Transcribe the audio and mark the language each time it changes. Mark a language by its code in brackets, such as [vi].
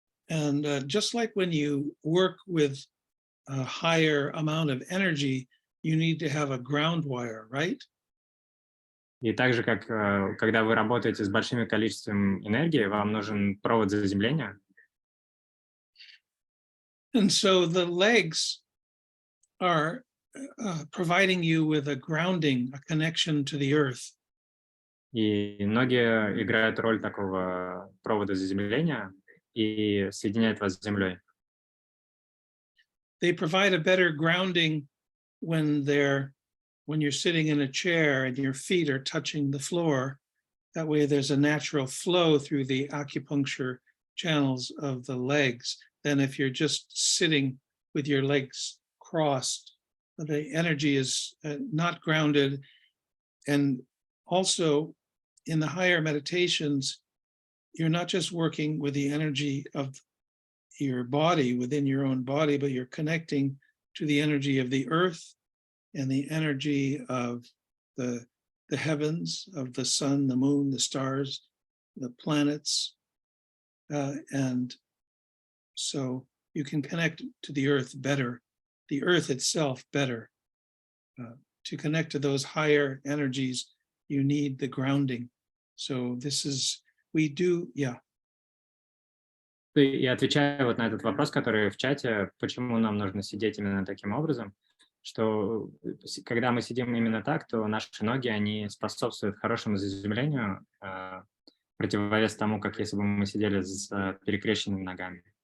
[en] And just like when you work with a higher amount of energy, you need to have a ground wire, right? [ru] И так же, как когда вы работаете с большим количеством энергии, вам нужен провод заземления. [en] And so the legs are providing you with a grounding, a connection to the earth. [ru] И ноги играют роль такого провода заземления и соединяют вас с землей. [en] They provide a better grounding when you're sitting in a chair and your feet are touching the floor. That way there's a natural flow through the acupuncture channels of the legs than if you're just sitting with your legs crossed. The energy is not grounded. And also in the higher meditations, you're not just working with the energy of your body within your own body, but you're connecting to the energy of the earth and the energy of the heavens, of the sun, the moon, the stars, the planets. And so you can connect to the earth better, the earth itself better. To connect to those higher energies, you need the grounding. So we do. [ru] И отвечая вот на этот вопрос, который в чате, почему нам нужно сидеть именно таким образом, что когда мы сидим именно так, то наши ноги, они способствуют хорошему заземлению, противовес тому, как если бы мы сидели с перекрещенными ногами.